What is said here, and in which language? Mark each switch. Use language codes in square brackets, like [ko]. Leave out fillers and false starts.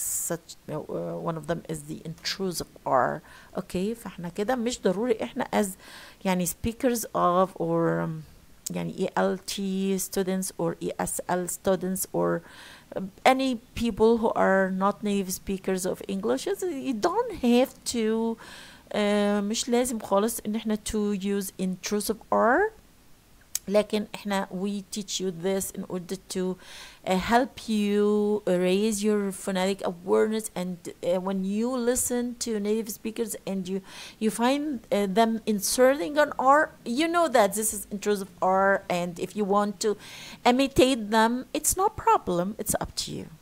[en] Such one of them is the intrusive R. [ar] Okay, فاحنا كده مش ضروري احنا as يعني [en] speakers of or يعني ELT students or ESL students or any people who are not native speakers of English, you don't have to [ar] مش لازم خالص ان احنا [en] to use intrusive R، [ar] لكن احنا [en] we teach you this in order to help you raise your phonetic awareness, and when you listen to native speakers and you find them inserting an R, you know that this is intrusive R, and if you want to imitate them, it's no problem, it's up to you.